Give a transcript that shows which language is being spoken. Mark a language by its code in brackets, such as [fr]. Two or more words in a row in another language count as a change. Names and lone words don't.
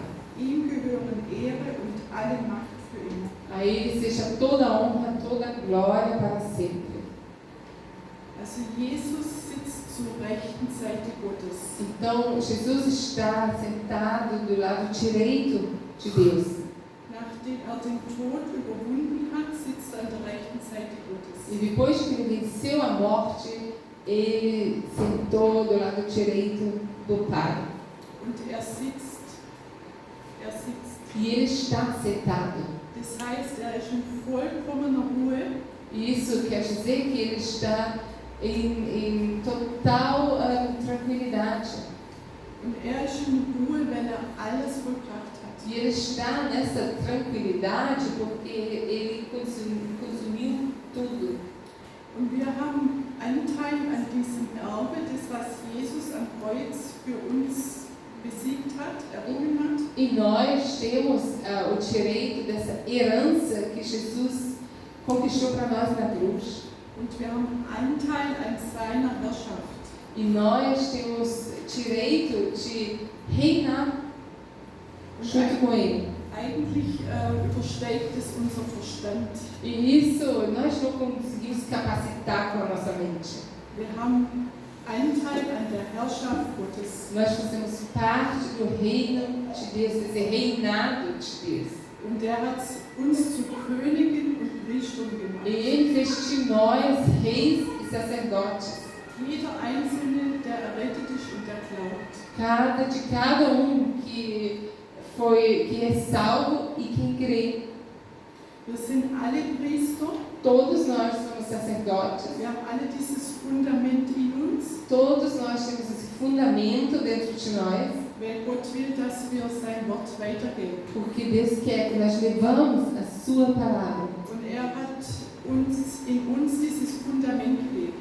[de] Ihm gehören Ehre und alle Macht für immer. [pt] A Ele seja toda a honra, toda a glória para sempre. [de] Also Jesus sitzt zur rechten Seite Gottes. [pt] Então, Jesus está sentado do lado direito de Deus. [de] Nachdem er den Tod überwunden hat, sitzt er an der rechten Seite Gottes. [pt] E depois que ele venceu a morte, ele sentou do lado direito do Pai. [de] Und er sitzt. [pt] E ele está sentado. [de] Das heißt, er ist in vollkommener Ruhe. [pt] E isso quer dizer que ele está em total tranquilidade. [de] Und er ist in Ruhe, wenn er alles vollbracht hat. [pt] E ele está nessa tranquilidade porque ele consumiu tudo. [de] Und wir haben Anteil an diesem Erbe, das was Jesus am Kreuz für uns besiegt hat, errungen hat. [pt] E nós temos o direito dessa herança que Jesus conquistou para nós na cruz. [de] Und wir haben Anteil an seiner Herrschaft. [pt] E nós temos direito de reinar junto com Ele. [de] Eigentlich übersteigt es unser Verstand. [pt] E isso nós não conseguimos capacitar com a nossa mente. [de] Wir haben Anteil an der Herrschaft Gottes. [pt] Nós fazemos parte do reino de Deus, desse reinado de Deus. [de] Und er hat uns zu Königen und Priestern gemacht. [pt] E Ele fez de nós reis e sacerdotes. [de] Jeder Einzelne, der errettet ist und der glaubt. [pt] De cada que é salvo e quem crê. [de] Wir sind alle Priester. [pt] Todos nós somos sacerdotes. [de] Wir haben alle dieses Fundament in uns. [pt] Todos nós temos esse fundamento dentro de nós. [de] Weil Gott will, dass wir sein Wort weitergeben. [pt] Porque Deus quer que nós levamos a sua palavra. [de] Und er hat in uns dieses Fundament gelegt.